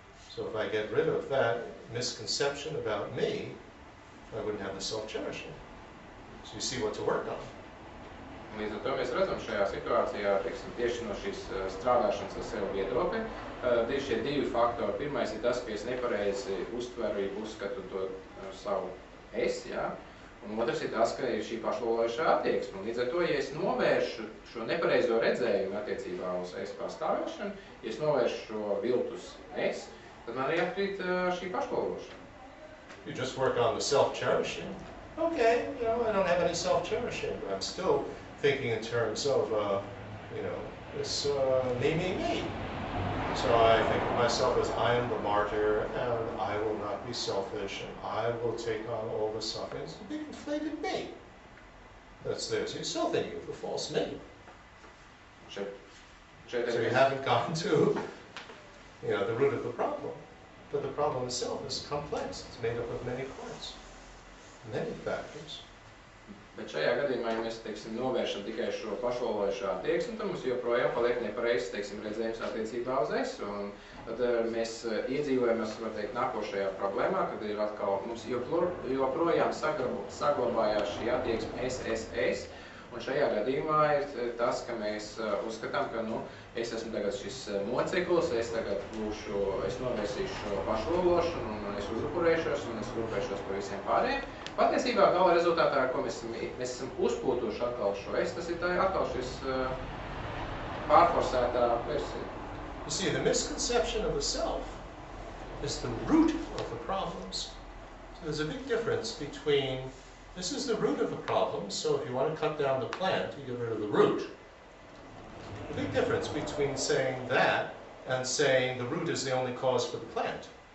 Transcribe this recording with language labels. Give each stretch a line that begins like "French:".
English: So if I get rid of that misconception about me, I wouldn't have the self-cherishing. So you see what to work on.
Latvian: Līdz ar to mēs redzam šajā situācijā, tieši no šīs strādāšanas ar sevi viedokļa, tieši šie divi faktori. Pirmais ir tas, ka es nepareizi uztveru, uzskatu to savu es, un otrs ir tas, ka ir šī pašlolojošā attieksme. Un līdz ar to, ja es novēršu šo nepareizo redzējumu attiecībā uz es pastāvēšanu, ja es novēršu šo viltus es, tad man arī atkrīt šī pašlološana.
English: You just work on the self-cherishing. Okay, I don't have any self-cherishing, but I'm still thinking in terms of, this me. So I think of myself as I am the martyr, and I will not be selfish, and I will take on all the suffering. It's a big inflated me that's there. So you're still thinking of the false me. So you haven't gotten to, the root of the problem. But the problem itself is complex. It's made up of many parts, many factors.
Latvian: Bet šajā gadījumā, ja mēs, novēršam tikai šo pašlolojošo attieksmi, tad mums joprojām paliek nepareizs, redzējums attiecībā uz es. Un tad mēs iedzīvojamies, var teikt, nākošajā problēmā, kad ir atkal mums joprojām saglabājās šī attieksme es, Un šajā gadījumā ir tas, ka mēs uzskatām, ka es esmu tagad šis moceklis, es tagad es novērsīšu šo pašlološanu, un es uzupurēšos, un es rūpēšos par visiem pārējiem. Patiesībā gala rezultātā, ar ko mēs esam uzpūtuši atkal šo tas ir atkal šis pārforsētā versija.
English: You see, the misconception of the self is the root of the problems. So there's a big difference between, this is the root of the problem, so if you want to cut down the plant, you get rid of the root. The big difference between saying that and saying the root is the only cause for the plant.